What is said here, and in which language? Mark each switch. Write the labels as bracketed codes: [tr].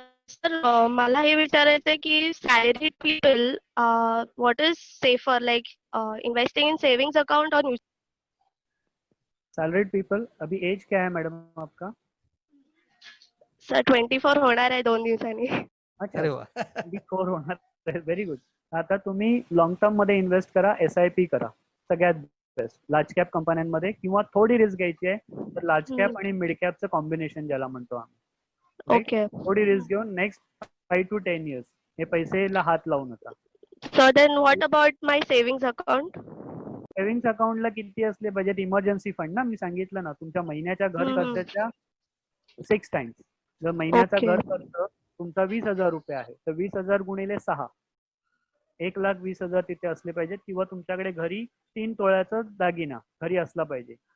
[mr] Sir मला हे विचारायचं आहे की [en] Salaried people what is safer, like investing in savings account और mutual? [hi] सैलरीड पीपल, अभी एज क्या है मैडम आपका? [mr] सर 24 होणार आहे 2 दिवसांनी. अच्छा, 24 होणार, व्हेरी गुड. आता तुम्ही लॉंग टर्म मध्ये इन्व्हेस्ट करा, SIP करा, सगळ्यात बेस्ट. लार्ज कॅप कंपन्यांमध्ये, किंवा थोडी रिस्क घ्यायची आहे तर लार्ज कॅप आणि मिड कॅपचं कॉम्बिनेशन ज्याला म्हणतो आम्ही. [en] okay, [mr] थोडी रिस्क घेऊन [en] next 5 to 10 years [mr] हे पैसेला हात लावू नका. [en] So then what about my savings account? [mr] Savings अकाउंटला किती असले बजेट? इमर्जन्सी फंड ना, मी सांगितलं ना, तुमच्या महिन्याच्या घर खर्चाच्या 6 टाइम्स. जर महिन्याचा घर खर्च तुमचा 20,000 रुपये आहे तर 20,000 गुणिले 6, 1,20,000 तिथे असले पाहिजेत, किंवा तुमच्याकडे घरी 3 तोळ्याचा दागिना घरी असला पाहिजे.